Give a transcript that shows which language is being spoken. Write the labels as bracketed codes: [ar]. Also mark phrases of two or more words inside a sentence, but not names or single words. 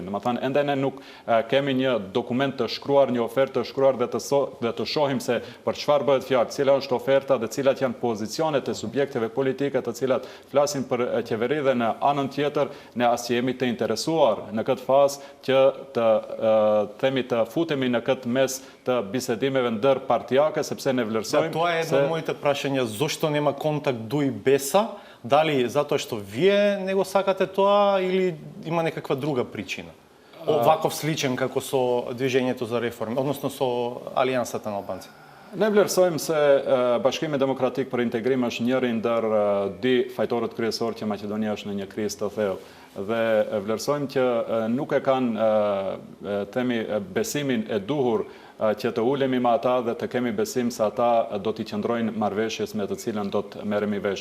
[sq] Domethënë ende ne nuk kemi një dokument të shkruar, një ofertë të shkruar dhe të shohim se për çfarë bëhet fjalë, cila është oferta dhe cilat janë pozicionet e subjekteve politike të cilat flasin për qeveri dhe në anën tjetër ne as jemi të interesuar në këtë fazë që të futemi në këtë mes të bisedimeve ndër partijake sepse ne vlerësojmë. [mk] Това е едно од моите прашања, зошто нема контакт дуи БЕСА? Дали затоа што вие не го сакате тоа или има некаква друга причина? Оваков сличен како со движењето за реформи, односно со Алијансата на албанците. [sq] Ne vlerësojmë se Bashkimi Demokratik për Integrim është njëri ndër dy fajtorët kryesor që Maqedonia është në një krizë të thellë. Dhe vlerësojmë që nuk e kanë themi besimin e duhur që të ulemi me ata dhe të kemi besim se ata do t'i qëndrojnë marrëveshjes me të cilën do të merremi vesh.